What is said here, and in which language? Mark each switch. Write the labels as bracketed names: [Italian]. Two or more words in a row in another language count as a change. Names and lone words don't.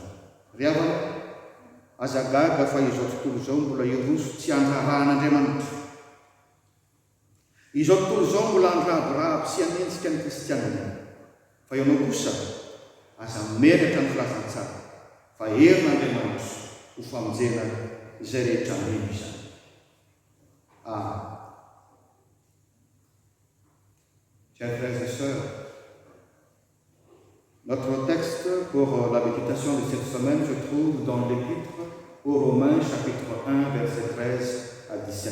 [Malagasy] Ry havana, aza gaga fa izao tontolo izao mbola iroso tsy andrarahan'Andriamanitra. Izao tontolo izao mbola andraborabo sy anentsika ny kristianina, fa ianao kosa aza menatra ny filazantsara fa herin'Andriamanitra ho famonjena izay rehetra ambeo izany. [French] Chers frères et sœurs, notre texte pour la méditation de cette semaine se trouve dans l'Épître aux Romains, chapitre 1, versets 13 à 17.